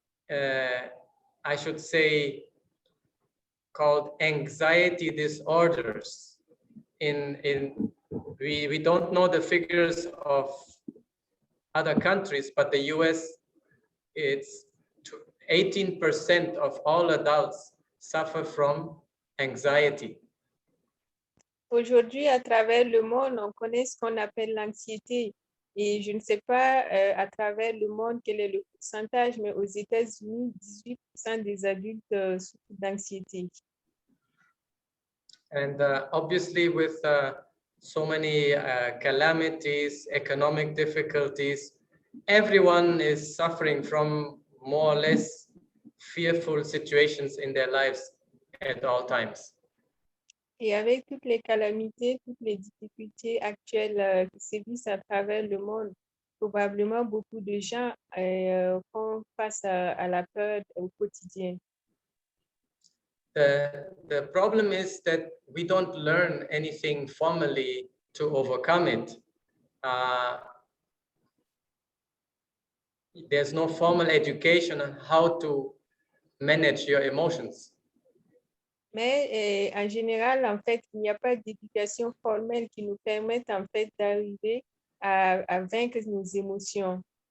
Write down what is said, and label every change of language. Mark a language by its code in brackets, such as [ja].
[en] I should say called anxiety disorders. We don't know the figures of other countries, but the US, it's 18% of all adults suffer from anxiety. [fr] Aujourd'hui, à travers le monde, on connaît ce qu'on appelle l'anxiété. Et je ne sais pas à travers le monde quel est le pourcentage, mais aux États-Unis, 18% des adultes souffrent d'anxiété. [en] And obviously with so many calamities, economic difficulties, everyone is suffering from more or less fearful situations in their lives at all times. [fr] Et avec toutes les calamités, toutes les difficultés actuelles qui sévissent à travers le monde, probablement beaucoup de gens font face à la peur au quotidien. [en] The problem is that we don't learn anything formally to overcome it. There's no formal education on how to manage your emotions. [fr] Mais en général, en fait, il n'y a pas d'éducation formelle qui nous permette en fait d'arriver à vaincre nos émotions.